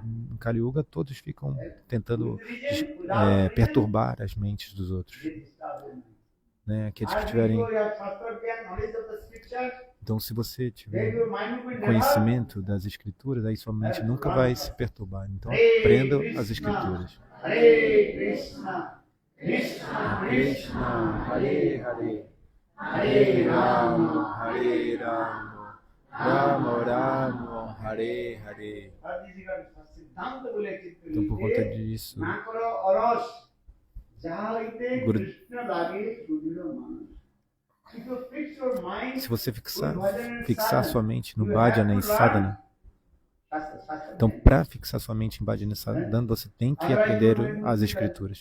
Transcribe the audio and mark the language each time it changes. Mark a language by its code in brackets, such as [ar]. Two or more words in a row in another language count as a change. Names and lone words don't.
[pt] Em Kali Yuga todos ficam tentando perturbar as mentes dos outros. Né? Aqueles que tiverem... Então, se você tiver conhecimento das escrituras, aí sua mente nunca vai se perturbar. Então, aprenda as escrituras. [sa] हरे कृष्ण, कृष्ण कृष्ण, हरे हरे, हरे राम, राम राम, हरे हरे. [pt] Então, por conta disso, se você fixar sua mente no Bhajana e Sadhana, então, para fixar sua mente em Bhajana e Sadhana, você tem que aprender as escrituras.